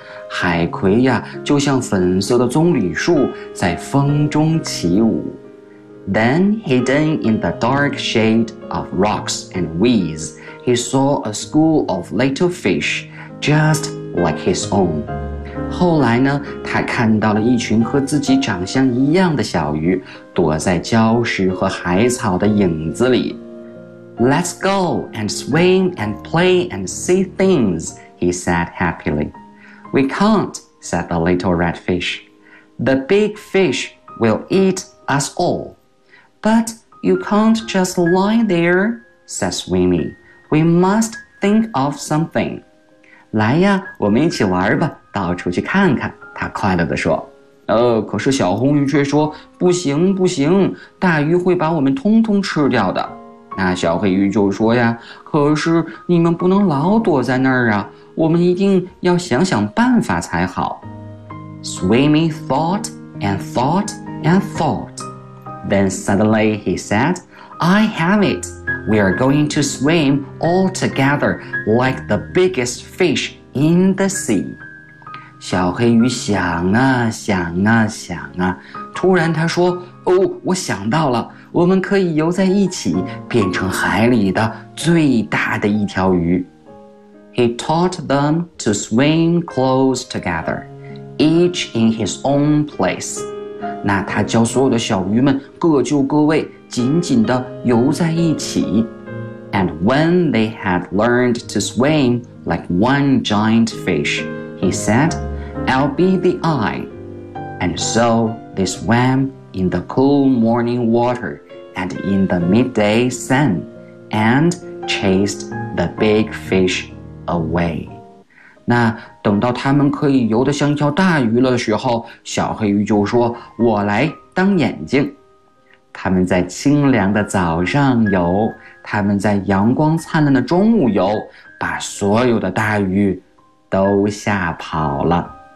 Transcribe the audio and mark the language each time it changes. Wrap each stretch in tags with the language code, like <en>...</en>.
<zh>海葵呀，就像粉色的棕榈树在风中起舞。</zh> <en>Then, hidden in the dark shade of rocks and weeds, he saw a school of little fish, just like his own.</en> <zh>后来呢，他看到了一群和自己长相一样的小鱼，躲在礁石和海草的影子里。</zh> <en>Let's go and swim and play and see things, he said happily. We can't, said the little red fish. The big fish will eat us all. But you can't just lie there, says Swimmy. We must think of something.</en> <zh>来呀，我们一起玩吧，到处去看看，他快乐地说。可是小红鱼却说，不行不行，大鱼会把我们通通吃掉的。那小黑鱼就说呀，可是你们不能老躲在那儿啊，我们一定要想想办法才好。</zh> <en>Swimmy thought and thought and thought. Then suddenly he said, I have it. We are going to swim all together like the biggest fish in the sea.</en> <zh>小黑鱼想啊想啊想啊，突然他说，哦，我想到了，我们可以游在一起，变成海里的最大的一条鱼。</zh> <en>He taught them to swim close together, each in his own place.</en> <zh>那他教所有的小鱼们各就各位，紧紧地游在一起。</zh> <en>And when they had learned to swim like one giant fish, he said, I'll be the eye. And so they swam in the cool morning water and in the midday sun and chased the big fish away.</en> <zh>那等到他们可以游得像一条大鱼了的时候，小黑鱼就说，我来当眼睛。他们在清凉的早上游，他们在阳光灿烂的中午游，把所有的大鱼都吓跑了。</zh>